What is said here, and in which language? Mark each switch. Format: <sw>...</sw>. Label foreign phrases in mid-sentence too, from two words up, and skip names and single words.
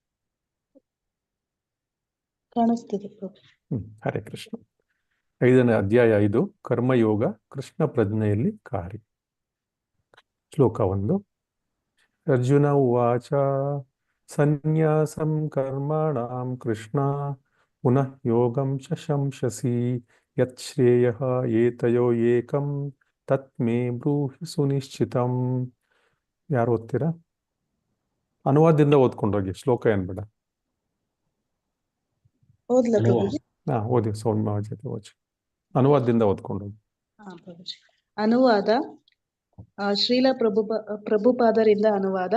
<kn>ಕಾಣಿಸ್ತಿದೆ ಪ್ರಭು. ಹರೇ ಕೃಷ್ಣ. 5ನೇ ಅಧ್ಯಾಯ 5, ಕರ್ಮಯೋಗ ಕೃಷ್ಣ ಪ್ರಜ್ಞೆಯಲ್ಲಿ ಕಾರ್ಯ. ಶ್ಲೋಕ 1.</kn> <sa>ಅರ್ಜುನ ಉವಾಚ ಸನ್ಯಾಸಂ ಕರ್ಮಣಾಂ ಕೃಷ್ಣ ಪುನಃ ಯೋಗಂ ಚ ಶಂಸಸಿ ಯತ್ ಶ್ರೇಯಃ ಏತಯೋ ಏಕಂ ತತ್ಮೇ ಬ್ರೂಹಿ ಸುನಿಶ್ಚಿತಂ.</sa> <kn>ಯಾರು ಓದ್ತೀರಾ? ಅನುವಾದದಿಂದ ಓದ್ಕೊಂಡೋಗಿ, ಶ್ಲೋಕ ಏನ್ ಬೇಡ. ಓದ್ಲಾ ಪ್ರಭುಜಿ? ಓದಿ ಸೌಮ್ಯ ಜೊತೆ ಓದಿ. ಅನುವಾದದಿಂದ ಓದ್ಕೊಂಡೋಗಿ. ಪ್ರಭುಜಿ. ಅನುವಾದ ಶ್ರೀಲ ಪ್ರಭುಪಾದರಿಂದ ಅನುವಾದ.</kn>